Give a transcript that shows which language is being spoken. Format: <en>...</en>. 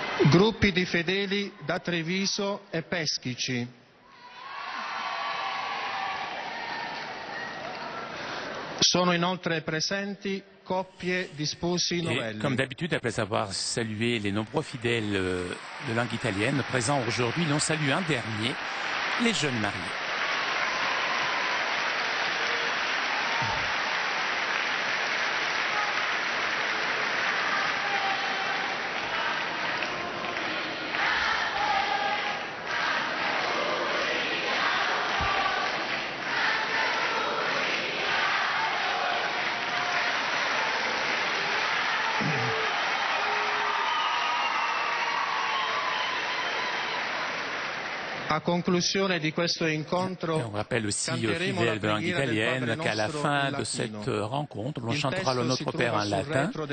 <it>Gruppi di fedeli da Treviso e Peschici. Sono inoltre presenti coppie di sposi novelli.</it> <fr>Comme d'habitude, après avoir salué les nombreux fidèles de langue italienne présents aujourd'hui, l'on salue un dernier, les jeunes mariés.</fr> <it>A conclusione di questo incontro,</it> <fr>on rappelle aussi aux fidèles de langue italienne qu'à la fin de cette rencontre, l'on chantera le Notre Père en latin.</fr>